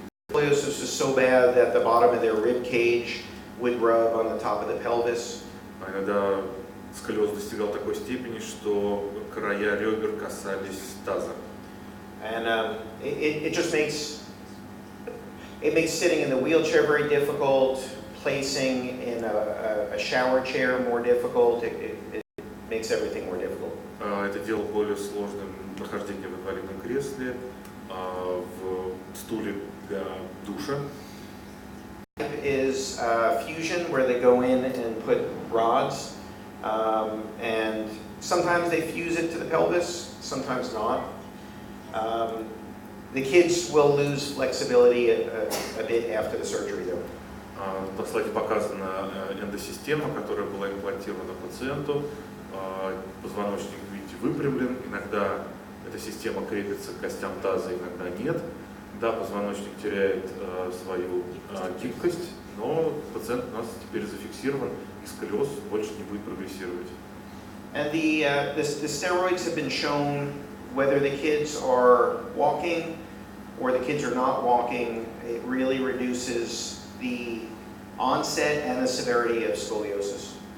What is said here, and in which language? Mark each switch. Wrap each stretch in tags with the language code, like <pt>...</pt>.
<en>Scoliosis is so bad that the bottom of their rib cage would rub on the top of the pelvis.</en> <ru>Иногда сколиоз достигал такой степени, что края ребер касались таза.</ru> <en>And it just makes sitting in the wheelchair very difficult, placing in a shower chair more difficult. It makes everything more difficult.</en> <ru>Это делало более сложным нахождение в инвалидном кресле, в стуле для душа.</ru> <en>Is fusion, where they go in and put rods, and sometimes they fuse it to the pelvis, sometimes not. The kids will lose flexibility a bit after the surgery, though.</en> <ru>На слайде показана эндосистема, которая была имплантирована пациенту. Позвоночник, видите, выпрямлен. Иногда эта система крепится к костям таза, иногда нет. Да, позвоночник теряет свою гибкость, но пациент у нас теперь зафиксирован, и сколиоз больше не будет прогрессировать.</ru> <en>And the steroids have been shown, whether the kids are walking or the kids are not walking, it really reduces the onset and the severity of scoliosis.</en>